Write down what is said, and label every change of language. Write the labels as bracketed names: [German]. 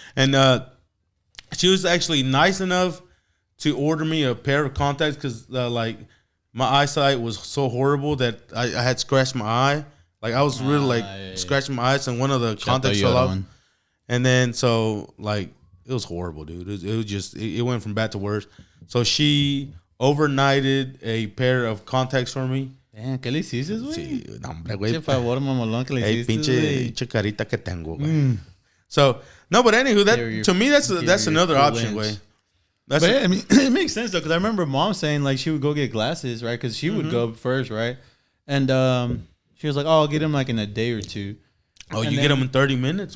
[English] And she was actually nice enough to order me a pair of contacts because, my eyesight was so horrible that I had scratched my eye. Like, I was really, scratching my eyes, and one of the contacts fell off. And then, so, it was horrible, dude. It was just, it went from bad to worse. So she overnighted a pair of contacts for me. [Spanish] Damn, ¿qué le hiciste, güey? Sí, hombre, güey. Qué favor, mamolón, que le hiciste, pinche carita que tengo, güey. [English] So, no, but anywho, to me, that's another option, güey. But I mean, it makes sense, though, because I remember Mom saying, she would go get glasses, right? Because she would go first, right? And she was like, oh, I'll get them, in a day or two. Oh, and you get them in 30 minutes?